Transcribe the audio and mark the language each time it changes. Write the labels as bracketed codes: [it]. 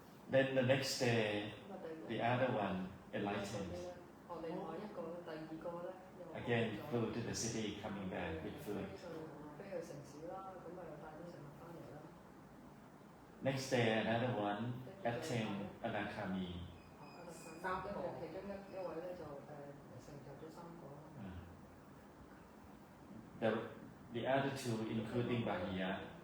[en] Then the next day, the other one enlightened. [yue] 另外一個咧，第二個咧， [en] Again flew to the city, coming back with food. [yue] 飛去城市啦，咁咪又帶啲食物翻嚟啦。 [en] Next day, another one attained Anakami. [yue] 跟住其中一位咧就成就咗3個。 [en] The other 2, including Bahiya,